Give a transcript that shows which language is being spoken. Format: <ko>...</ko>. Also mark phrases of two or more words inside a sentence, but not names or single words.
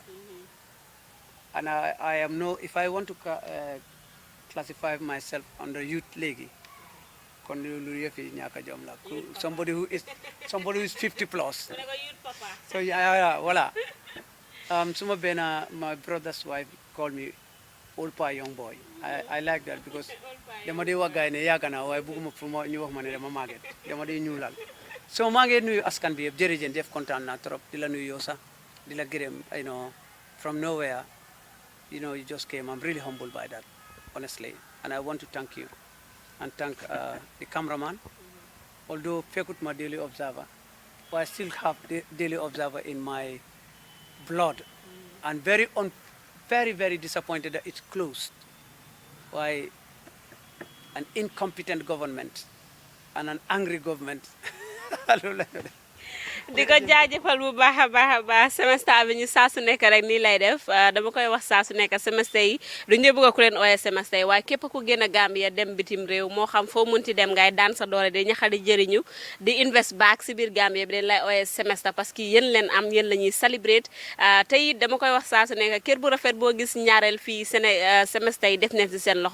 <en>And I am if I want to classify myself under youth</en> <wo>léegi kon lu yëf yi ñàkk a jom la</wo> <en>somebody who is 50 plus. So yeah, voilà.</en> <wo>Suma benn</wo> <en>my brother's wife called me old pa young boy. I like that because</en> <wo>dama dee wax gaay ne yàgg naa waaye bëgguma fu ma ñu wax ma ne dama màgget dama dee ñuulal. So maa ngi nuyu askan bi yëpp jërëjëf kontaan naa trop di la nuyu yow sax di la gërëm</wo> <en>from nowhere you just came. I'm really humbled by that honestly and I want to thank you and thank the cameraman. Although</en> <wo>fekkut ma</wo> <en>Daily Observer but I still have the Daily Observer in my blood and very very disappointed that it's closed. Why an incompetent government and an angry government.</en> <wo>di ko jaajëfal bu baax a baax a baax Semester Avenue saa su nekk rek nii lay def dama koy wax saa su nekk semester yi duñu bëgg ku leen ooyee semester yi waaye képp ku génn Gambia dem bitim réew moo xam foo munti dem ngay daan sa doole di ñaxa di jëriñu di</wo> <en>invest back</en> <wo>si biir Gambia bi dañ lay ooyee semester</wo> <fr>parce que</fr> <wo>yéen leen am yéen la ñuy celebrate te it dama koy wax saa su nekk kër bu rafet boo gis ñaareel fii semester yi def nañ si seen</wo>